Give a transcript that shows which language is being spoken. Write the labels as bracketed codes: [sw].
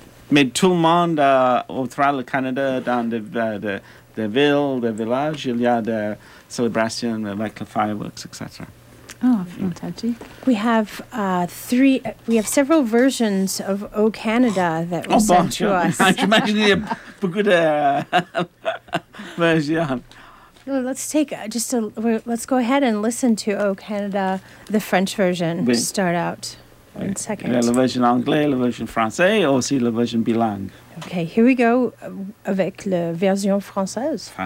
[fr] Mais tout le monde au travers du Canada, dans des villes, des villages, il y a des célébrations avec les fireworks, etc. [en] Oh, fantastic. We have several versions of O Canada that were sent to us. [fr] Oh, j'imagine il y a beaucoup de versions. [en] Well, let's go ahead and listen to O Canada, the French version, start out. One second. [fr] La version anglaise, la version française, aussi la version bilingue. [en] Okay, here we go [fr] avec la version française.